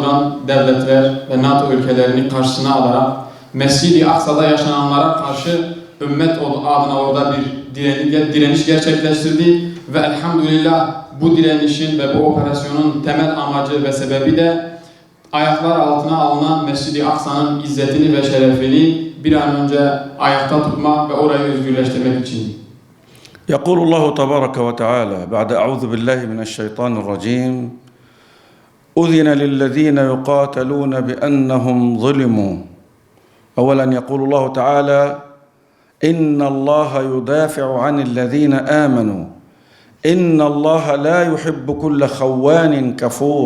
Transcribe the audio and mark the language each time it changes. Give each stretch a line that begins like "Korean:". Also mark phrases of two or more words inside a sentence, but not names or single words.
Turkish: duran devletler ve NATO ülkelerini karşısına alarak Mescid-i Aksa'da yaşananlara karşı ümmet adına orada bir direniş gerçekleştirdi ve elhamdülillah bu direnişin ve bu operasyonun temel amacı ve sebebi de ayaklar altına alınan Mescid-i Aksa'nın izzetini ve şerefini bir an önce ayakta tutmak ve orayı özgürleştirmek için.
Arabic: يقول الله تبارك وتعالى بعد أعوذ بالله من الشيطان الرجيم: أذن للذين يقاتلون بأنهم ظلموا. أولا يقول الله تعالى: إن الله يدافع عن الذين آمنوا، إن الله لا يحب كل خوان كفور.